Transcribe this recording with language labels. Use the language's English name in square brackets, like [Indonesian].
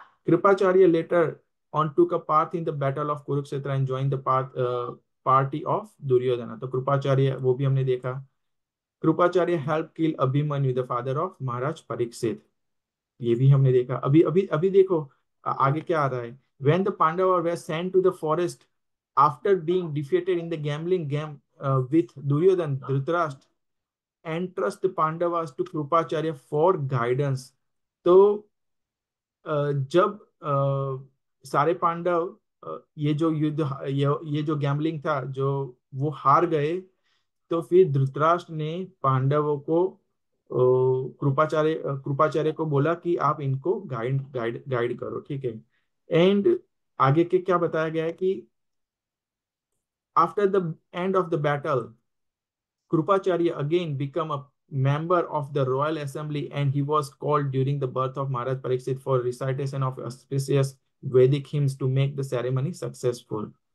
[English] Kripacharya later on took a part in the battle of Kurukshetra and join the party of Duryodhana. [Hindi] तो कृपाचार्य वो भी हमने देखा। Kripacharya [English] Help kill Abhimanyu the father of Maharaj Parikshit. [Hindi] ये भी हमने देखा। अभी अभी अभी देखो आगे क्या आ रहा है। [English] When the Pandavas were sent to the forest after being defeated in the gambling game with Duryodhan, Dhritarashtra entrust the Pandavas to Krupacharya for guidance। [Hindi] तो जब सारे पांडव ये जो युद्ध ये जो गैम्बलिंग था जो वो हार गए, तो फिर धृतराष्ट्र ने पांडवों को कृपाचार्य को बोला कि आप इनको गाइड करो, ठीक है। [English] and [Hindi] आगे के क्या बताया गया है कि [English] After the end of the battle Krupacharya again became a member of the royal assembly, and he was called during the birth of Maharaj Pariksit for recitation of auspicious Vedic hymns to make the ceremony successful।